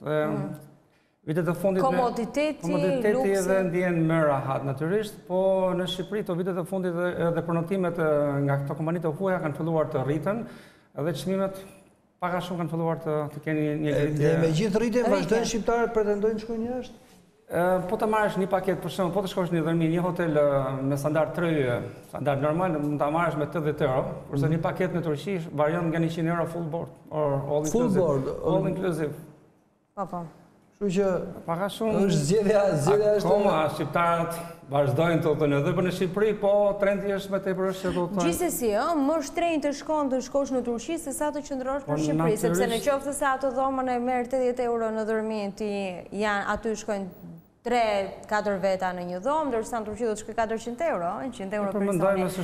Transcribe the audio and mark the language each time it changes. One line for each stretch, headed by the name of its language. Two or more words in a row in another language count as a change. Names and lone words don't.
Albanian: Vitet e fundit komoditeti edhe ndjen më rahat natyrisht, po në Shqipëri to vitet e fundit edhe përnotimet nga këto kompani të huaja kanë filluar të rriten, edhe çmimet pak a shumë kanë filluar të kenë një ngritje. Dhe me gjithë rritjen vazhdojnë shqiptarët pretendojnë të shkojnë jashtë? Po të marrësh një paketë, për shembull, po të shkosh në një hotel me standard 3, standard normal, mund ta marrësh me 80 euro, kurse një paketë në Turqi varion nga 100 euro
English: full board or all inclusive. All inclusive.
Albanian: Po. Kështu që pak a shumë është zgjedhja është akoma shqiptarët vazhdojnë të udhtojnë edhe për në Shqipëri, po trendi është më tepër është që të udhtojnë. Gjithsesi, më shtrenjtë të shkosh në Turqi se sa të qëndrosh në Shqipëri, sepse në qoftë se ato dhomën e merr 80 euro në dorëmin, aty shkojnë 3-4 veta në një dhomë, ndërsa në Turqi do të shkojë 400 euro, 100 euro për personi.